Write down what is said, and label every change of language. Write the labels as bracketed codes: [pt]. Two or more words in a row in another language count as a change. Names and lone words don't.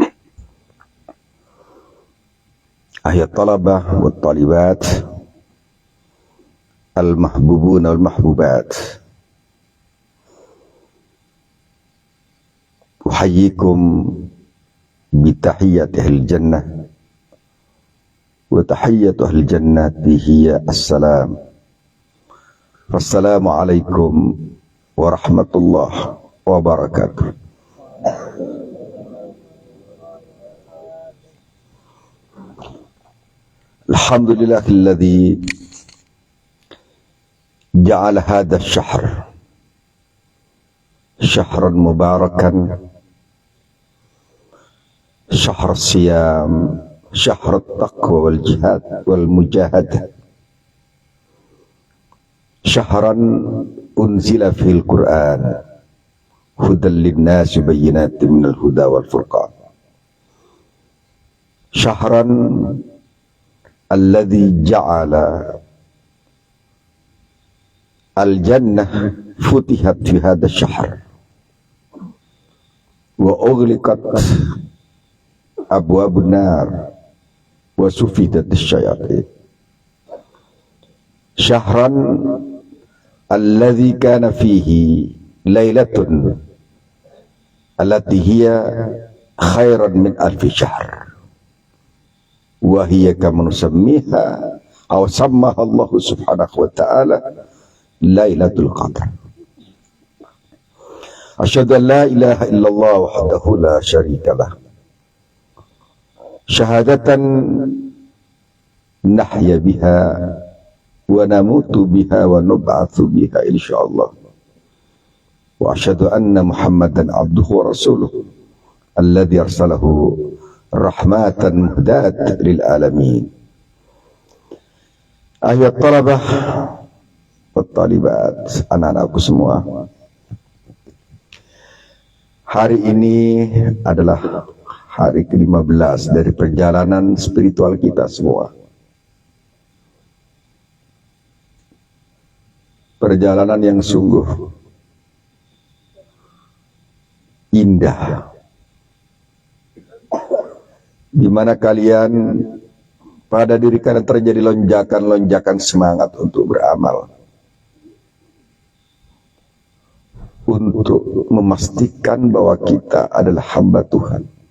[ar] أيها الطلبة والطالبات المحبوبون والمحبوبات أحييكم بتحية أهل الجنة وتحية أهل الجنة هي السلام. والسلام عليكم ورحمة الله وبركاته. الحمد لله الذي جعل هذا الشهر شهرا مباركا, شهر صيام شهر تقوى والجهاد والمجاهدة شهرا أنزل في القرآن هدى للناس بينات من الهدى والفرقان, شهرا الذي جعل الجنة فتحت في هذا شهر وأغلقت أبواب النار وصفدت الشياطين شهرا الذي كان فيه ليلة التي هي خير من ألف شهر وهي كما نسميها أو سماها الله سبحانه وتعالى ليلة القدر. أشهد أن لا إله إلا الله وحده لا شريك له شهادة نحيا بها ونموت بها ونبعث بها إن شاء الله. وأشهد أن محمدا عبده ورسوله الذي أرسله رحمة مهداة للعالمين. أيها طلبة طالبات, [id] anak-anakku semua, hari ini adalah hari ke-15 dari perjalanan spiritual kita semua. Perjalanan yang sungguh indah, di mana kalian pada diri kalian terjadi lonjakan-lonjakan semangat untuk beramal, untuk memastikan bahwa kita adalah hamba Tuhan.